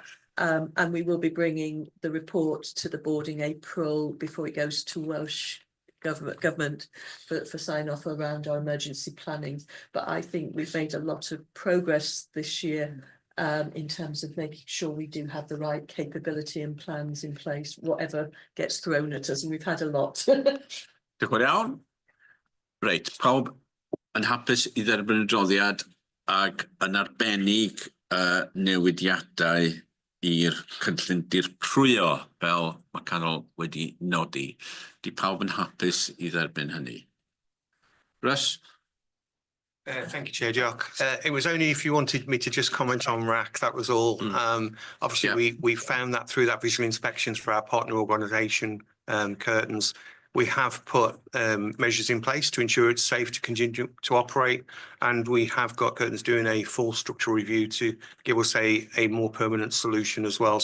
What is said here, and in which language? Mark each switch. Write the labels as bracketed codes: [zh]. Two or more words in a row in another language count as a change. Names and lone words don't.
[en] And we will be bringing the report to the board in April before it goes to Welsh government for sign off around our emergency planning. But I think we've made a lot of progress this year in terms of making sure we do have the right capability and plans in place, whatever gets thrown at us, and we've had a lot. [cy] Reit, pawb yn hapus I dderbyn y droddiad ac yn arbennig newidiadau i'r cynllun dirprwyo fel mae Carol wedi nodi. Di pawb yn hapus I dderbyn hynny. [en] Russ? Thank you, Chair Jock. It was only if you wanted me to just comment on RAC, that was all. Obviously, we found that through that visual inspections for our partner organisation, Curtains. We have put measures in place to ensure it's safe to continue to operate, and we have got Curtains doing a full structural review to give us a more permanent solution as well.